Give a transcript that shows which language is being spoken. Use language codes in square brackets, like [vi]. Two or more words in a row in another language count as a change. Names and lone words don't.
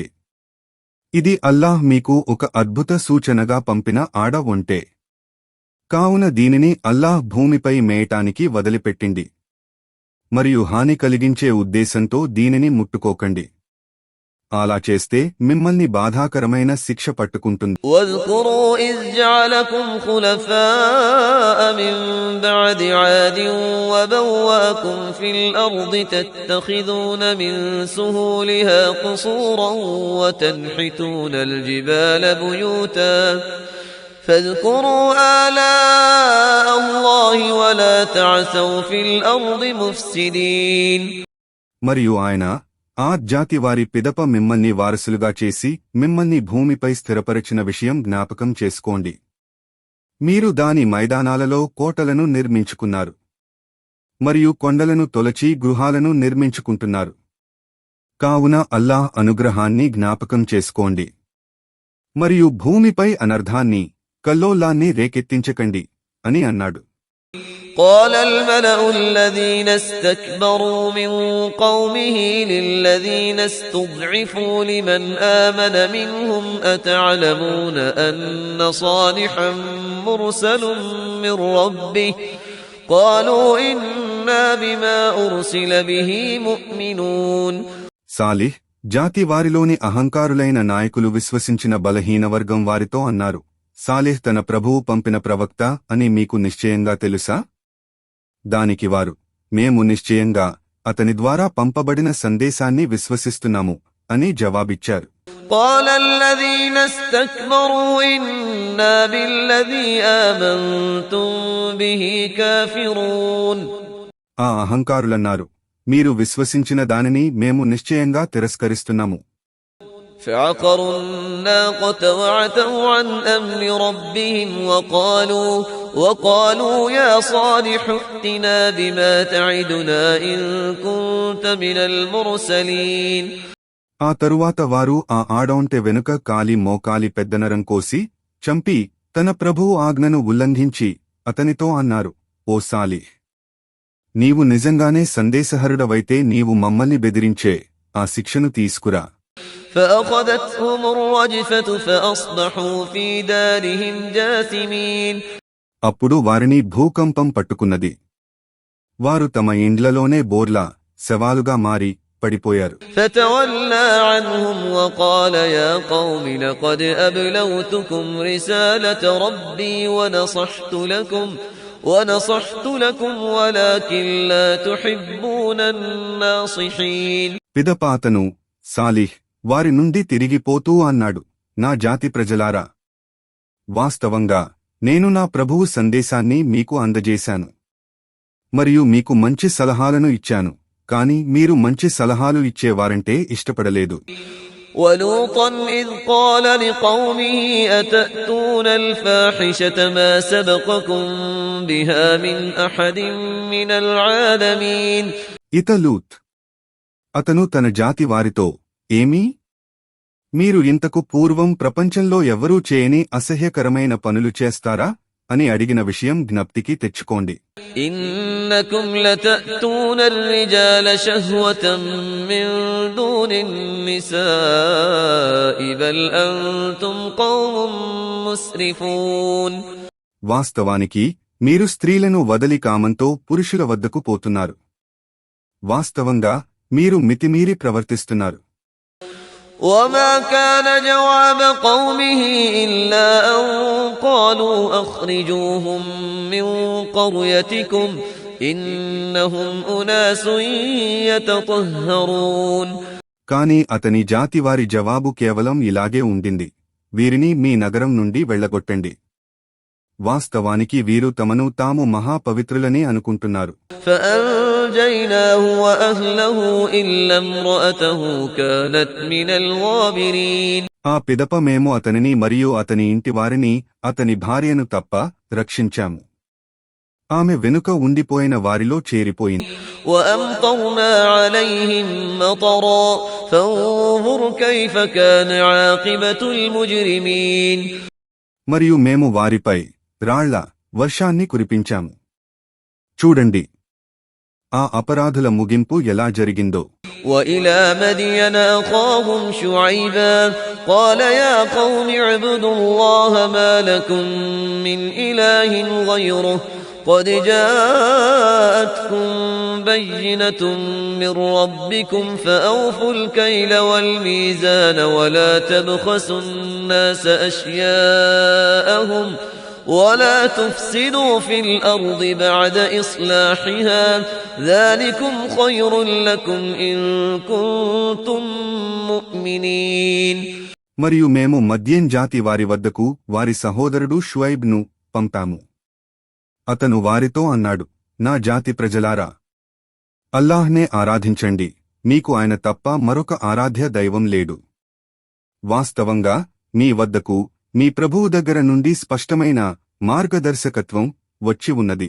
[te] ఇది అల్లాహ్ మీకు ఒక అద్భుత సూచనగా పంపిన ఆడ ఒంటె. కావున దీనిని అల్లాహ్ భూమిపై మేయటానికి వదిలిపెట్టింది మరియు హాని కలిగించే ఉద్దేశంతో దీనిని ముట్టుకోకండి. అలా చేస్తే మిమ్మల్ని బాధాకరమైన శిక్ష పట్టుకుంటుంది. [ar] واذكروا إذ جعلكم خلفاء من بعد عاد وبوأكم في الأرض تتخذون من سهولها قصورا وتنحتون الجبال بيوتا فاذكروا آلاء الله ولا تعثوا في الأرض مفسدين. [te] మరియు ఆయన ఆద్ జాతి వారి పిదప మిమ్మల్ని వారసులుగా చేసి మిమ్మల్ని భూమిపై స్థిరపరచిన విషయం జ్ఞాపకం చేసుకోండి. మీరు దాని మైదానాలలో కోటలను నిర్మించుకున్నారు మరియు కొండలను తొలచి గృహాలను నిర్మించుకుంటున్నారు. కావున అల్లాహ్ అనుగ్రహాన్ని జ్ఞాపకం చేసుకోండి మరియు భూమిపై అనర్థాన్ని, కల్లోలాన్ని రేకెత్తించకండి అని అన్నాడు. [ar] قال الملأ الذين استكبروا من قومه للذين استضعفوا لمن آمن منهم أتعلمون أن صالحا مرسل من ربه قالوا إنا بما أرسل به مؤمنون. [te] సాలిహ్ జాతి వారిలోని అహంకారులైన నాయకులు విశ్వసించిన బలహీన వర్గం వారితో అన్నారు, సాలిహ్ తన ప్రభువు పంపిన ప్రవక్త అని మీకు నిశ్చయంగా తెలుసా? దానికి వారు, మేము నిశ్చయంగా అతని ద్వారా పంపబడిన సందేశాన్ని విశ్వసిస్తున్నాము అని జవాబిచ్చారు. [ar] قال الذين استكبروا إنا بالذي آمنتم به كافرون. [te] ఆ అహంకారులన్నారు, మీరు విశ్వసించిన దానిని మేము నిశ్చయంగా తిరస్కరిస్తున్నాము. [ar] فعقروا الناقة وعتوا عن أمر ربهم وقالوا يا صالح ائتنا بما تعدنا إن كنت من المرسلين. [te] ఆ తరువాత వారు ఆ ఆడొంటె వెనుక కాలి మోకాలి పెద్దనరం కోసి చంపి తన ప్రభువు ఆజ్ఞను ఉల్లంఘించి అతనితో అన్నారు, ఓ సాలిహ్, నీవు నిజంగానే సందేశహరుడవైతే నీవు మమ్మల్ని బెదిరించే ఆ శిక్షను తీసుకురా. [ar] فأخذتهم الرجفة فأصبحوا في دارهم جاثمين. [te] అప్పుడు వారిని భూకంపం పట్టుకున్నది. వారు తమ ఇండ్లలోనే బోర్లా శవాలుగా మారి పడిపోయారు. [ar] فتولى عنهم وقال يا قوم لقد أبلغتكم رسالة ربي ونصحت لكم ولكن لا تحبون الناصحين. [te] పిదప అతను సాలిహ్ వారి నుండి తిరిగిపోతూ అన్నాడు, నా జాతి ప్రజలారా, వాస్తవంగా నేను నా ప్రభువు సందేశాన్ని మీకు అందజేశాను మరియు మీకు మంచి సలహాలను ఇచ్చాను, కాని మీరు మంచి సలహాలు ఇచ్చేవారంటే ఇష్టపడలేదు. [ar] ولوطا إذ قال لقومه أتأتون الفاحشة ما سبقكم بها من أحد من العالمين [te] ఇత లూత్ అతను తన జాతి వారితో ఏమీ మీరు ఇంతకు పూర్వం ప్రపంచంలో ఎవరూ చేయని అసహ్యకరమైన పనులు చేస్తారా అని అడిగిన విషయం జ్ఞప్తికి తెచ్చుకోండి. [ar] إنكم لتأتون الرجال شهوة من دون النساء بل أنتم قوم مسرفون [te] వాస్తవానికి మీరు స్త్రీలను వదలి కామంతో పురుషుల వద్దకు పోతున్నారు. వాస్తవంగా మీరు మితిమీరి ప్రవర్తిస్తున్నారు. [ar] وما كان جواب قومه إلا أن قالوا أخرجوهم من قريتكم إنهم أناس يتطهرون [te] కాని అతని జాతివారి జవాబు కేవలం ఇలాగే ఉండింది, వీరిని మీ నగరం నుండి వెళ్లగొట్టండి. వాస్తవానికి వీరు తమను తాము మహాపవిత్రులనే అనుకుంటున్నారు. [ar] فأنجيناه وأهله إلا امرأته كانت من الغابرين [te] ఆ పిదప మేము అతనిని మరియు అతని ఇంటివారిని అతని భార్యను తప్ప రక్షించాము. ఆమె వెనుక ఉండిపోయిన వారిలో చేరిపోయింది. [ar] وأمطرنا عليهم مطرا فانظر كيف كان عاقبة المجرمين [te] మరియు మేము వారిపై రాళ్ల వర్షాన్ని కురిపించాము. చూడండి ఆ అపరాధుల ముగింపు ఎలా జరిగిందో. [ar] وإلى مدين أخاهم شعيبا قال يا قوم اعبدوا الله ما لكم من إله غيره قد جاءتكم بينة من ربكم فأوفوا الكيل والميزان ولا تبخسوا الناس أشياءهم ولا تفسدوا في الأرض بعد إصلاحها ذلكم خير لكم إن كنتم مؤمنين [te] మరియు మేము మద్యన్ జాతి వారి వద్దకు వారి సహోదరుడు షుఐబ్ను పంపాము. అతను వారితో అన్నాడు, నా జాతి ప్రజలారా, అల్లాహ్నే ఆరాధించండి, మీకు ఆయన తప్ప మరొక ఆరాధ్య దైవం లేడు. వాస్తవంగా మీ వద్దకు మీ ప్రభువు దగ్గర నుండి స్పష్టమైన మార్గదర్శకత్వం వచ్చి ఉన్నది.